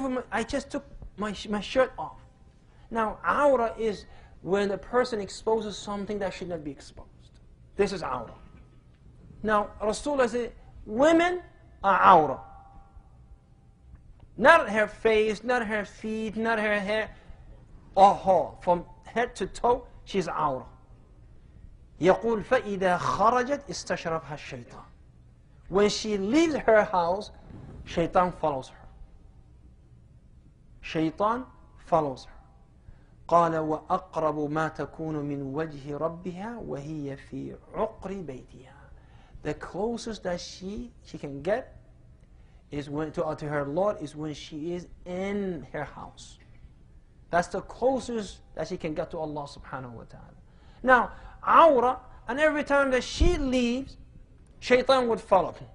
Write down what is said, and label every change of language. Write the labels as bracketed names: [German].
[English] I just took my shirt off. Now, awra is when the person exposes something that should not be exposed. This is awra. Now, Rasulullah said, women are awra. Not her face, not her feet, not her hair. From head to toe, she's awra. [Arabic] يقول فإذا خرجت استشرفها الشيطان. [English] When she leaves her house, shaitan follows her. Shaitan follows her. [Arabic] قال وأقرب ما تكون من وجه ربها وهي في عقر بيتها. [English] The closest that she can get is to her Lord is when she is in her house. That's the closest that she can get to Allah subhanahu wa ta'ala. Now, awra, and every time that she leaves, shaitan would follow.